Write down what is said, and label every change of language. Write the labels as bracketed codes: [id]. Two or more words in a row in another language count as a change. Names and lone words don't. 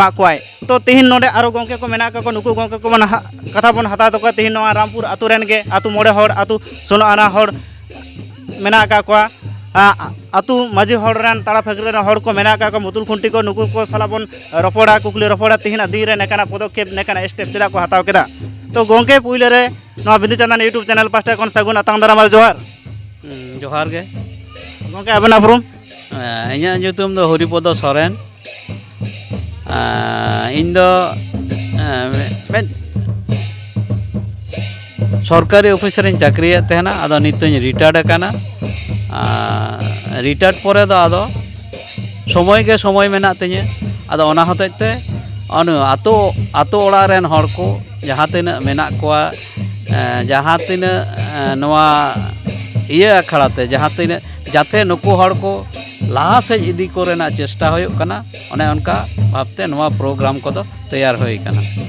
[sat] ᱠᱚᱣᱟᱭ ᱛᱚ ᱛᱤᱦᱤᱧ ᱱᱚᱰᱮ ᱟᱨᱚ ᱜᱚᱝᱠᱮ ᱠᱚ ᱢᱮᱱᱟᱜ ᱠᱚ ᱱᱩᱠᱩ ᱜᱚᱝᱠᱮ ᱠᱚ ᱠᱟᱛᱷᱟ ᱵᱚᱱ ᱦᱟᱛᱟᱣ ᱛᱟᱠᱚᱣᱟ ᱛᱤᱦᱤᱧ ᱱᱚᱣᱟ ᱨᱟᱢᱯᱩᱨ ᱟᱛᱳ ᱨᱮᱱ ᱜᱮ ᱟᱛᱳ ᱢᱚᱬᱮ ᱦᱚᱲ ᱟᱛᱳ ᱥᱳᱱᱟ ᱟᱱᱟ ᱦᱚᱲ ᱢᱮᱱᱟᱜ ᱟᱠᱟᱫ ᱠᱚᱣᱟ ᱟᱛᱳ ᱢᱟᱹᱡᱷᱤ ᱦᱚᱲ ᱨᱮᱱ ᱛᱟᱲᱟ ᱯᱷᱟᱹᱠᱨᱤ ᱨᱮᱱ ᱦᱚᱲ ᱠᱚ ᱢᱮᱱᱟᱜ ᱟᱠᱟᱫ ᱠᱚᱣᱟ ᱢᱩᱛᱩᱞ ᱠᱷᱩᱱᱴᱤ ᱠᱚ ᱱᱩᱠᱩ ᱠᱚ ᱥᱟᱞᱟᱜ ᱵᱚᱱ ᱨᱚᱯᱚᱲᱟ ᱠᱩᱠᱞᱤ ᱨᱚᱯᱚᱲᱟ ᱛᱤᱦᱤᱧᱟᱜ ᱫᱤᱱ ᱨᱮ ᱱᱮᱠᱟᱱᱟᱜ ᱯᱚᱫᱚᱠᱷᱮᱯ ᱱᱮᱠᱟᱱᱟᱜ ᱥᱴᱮᱯ ᱪᱮᱫᱟᱜ ᱠᱚ ᱦᱟᱛᱟᱣ ᱠᱮᱫᱟ ᱛᱚ ᱜᱚᱝᱠᱮ ᱯᱩᱭᱞᱳ ᱨᱮ ᱱᱚᱣᱟ ᱵᱤᱸᱫᱩ ᱪᱟᱸᱫᱟᱱ ᱤᱭᱩᱴᱩᱵᱽ ᱪᱮᱱᱮᱞ ᱯᱟᱥᱴᱟ ᱠᱷᱚᱱ ᱥᱟᱹᱜᱩᱱ ᱟᱛᱟᱝ ᱫᱟᱨᱟᱢ ᱟᱨ ᱡᱚᱦᱟᱨ ᱡᱚᱦᱟᱨ ᱜᱮ ᱜᱚᱝᱠᱮ ᱟᱵᱮᱱᱟᱜ ᱩᱯᱨᱩᱢ ᱤᱧᱟᱹᱜ ᱧᱩᱛᱩᱢ ᱫᱚ ᱦᱚᱨᱤᱯᱚᱫᱚ ᱥᱚᱨᱮᱱ ᱤᱧ ᱫᱚ ᱢᱤᱫ সরকারি অফিসারিᱧ চাকরিয়েদ ᱛᱟᱦᱮᱱᱟ ᱟᱫᱚ ᱱᱤᱛᱚᱜ ᱤᱧ রিটায়ার্ড ᱟᱠᱟᱱᱟ রিটায়ার্ড পরে ᱫᱚ ᱟᱫᱚ সময় ᱜᱮ সময় ᱢᱮᱱᱟᱜ ᱛᱤᱧᱟᱹ ᱟᱫᱚ ᱚᱱᱟ ᱦᱚᱛᱮᱡ ᱛᱮ ᱟᱛᱳ ᱚᱲᱟᱜ ᱨᱮᱱ ᱦᱚᱲ ᱠᱚ ᱡᱟᱦᱟᱸ ᱛᱤᱱᱟᱹᱜ ᱢᱮᱱᱟᱜ ᱠᱚᱣᱟ ᱡᱟᱦᱟᱸ ᱛᱤᱱᱟᱹᱜ ᱱᱚᱣᱟ ᱤᱭᱟᱹ ᱟᱠᱷᱲᱟ ᱛᱮ ᱡᱟᱦᱟᱸ ᱛᱤᱱᱟᱹᱜ ᱡᱟᱛᱮ ᱱᱩᱠᱩ ᱦᱚᱲ ᱠᱚ ᱞᱟᱦᱟ ᱥᱮᱫ ᱤᱫᱤ ᱠᱚ ᱨᱮᱱᱟᱜ ᱪᱮᱥᱴᱟ ᱦᱩᱭᱩᱜ ᱠᱟᱱᱟ ᱚᱱᱮ ᱚᱱᱠᱟ ᱵᱷᱟᱵᱛᱮ ᱱᱚᱣᱟ ᱯᱨᱳᱜᱨᱟᱢ ᱠᱚᱫᱚ ᱛᱮᱭᱟᱨ ᱦᱩᱭ ᱠᱟᱱᱟ